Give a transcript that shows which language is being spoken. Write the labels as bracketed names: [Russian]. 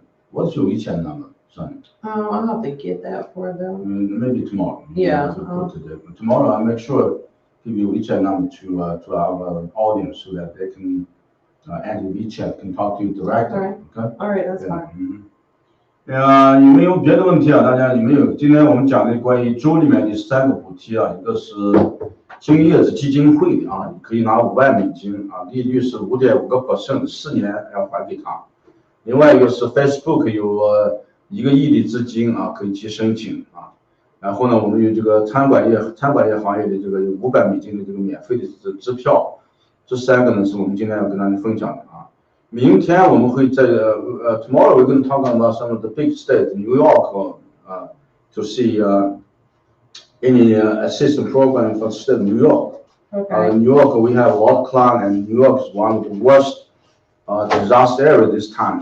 [English] What's your WeChat number, son? I'll have to get that for them. Maybe tomorrow. Yeah. Tomorrow, I'll make sure give you WeChat number to our audience so that they can add your WeChat, can talk to you directly. Okay. All right, that's fine. [Chinese] 有没有别的问题啊？大家有没有？今天我们讲的关于州里面的3个补贴啊，一个是金叶子基金会的啊，可以拿5万美金啊，利率是5.5%，4年要还给他。另外一个是 Facebook 有1个亿的资金啊，可以去申请啊。然后呢，我们有这个餐馆业行业的这个有500美金的这个免费的支票。这3个呢是我们今天要跟大家分享的啊。明天我们会在 [English] tomorrow we're going to talk about some of the big states, New York, to see any assistance program for the state of New York. Okay. New York, we have a lot of clients, and New York is one of the worst disaster area this time.